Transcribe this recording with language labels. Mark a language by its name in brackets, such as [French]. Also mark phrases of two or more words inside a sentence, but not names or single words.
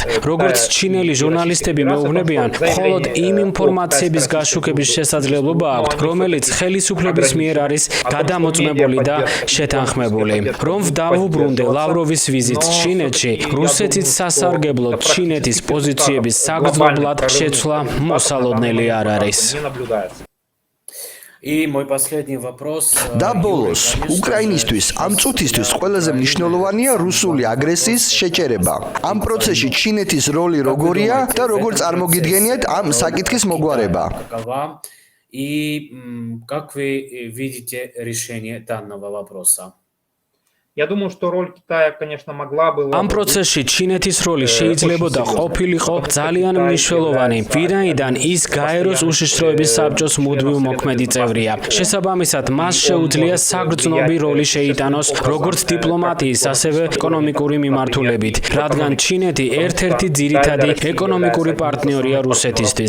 [Georgian] როგორც ჩინელი ჟურნალისტები მეუბნებიან, მხოლოდ იმ ინფორმაციების გაშუქების შესაძლებლობა აქვთ, რომელიც ხელისუფლების მიერ არის გადამოწმებული და შეთანხმებული. რომ დავუბრუნდე ლავროვის ვიზიტს ჩინეთში, რუსეთის სასარგებლოდ ჩინეთის პოზიციების საგრძნობლად შეცვლა მოსალოდნელი არ არის. [Russian] И мой последний вопрос. [Georgian] და ბოლოს, უკრაინისთვის ამ წუთისთვის ყველაზე მნიშვნელოვანია რუსული აგრესიის შეჭერება. ამ პროცესში ჩინეთის როლი როგორია და როგორ წარმოგიდგენიათ ამ საკითხის მოგვარება? [Russian] И как вы видите решение данного вопроса? Я думаю, что роль Китая, конечно, могла бы... [Georgian] ამ პროცესში ჩინეთის როლი შეიძლებოდა ყოფილიყო ძალიან მნიშვნელოვანი, ვინაიდან ის გაეროს უშიშროების საბჭოს მუდმივ მოქმედი წევრია. შესაბამისად, მას შეუძლია საგრძნობი როლი შეიტანოს როგორც დიპლომატიის, ასევე ეკონომიკური მიმართულებით, რადგან ჩინეთი ერთ-ერთი ძირითადი ეკონომიკური პარტნიორია რუსეთისთვის.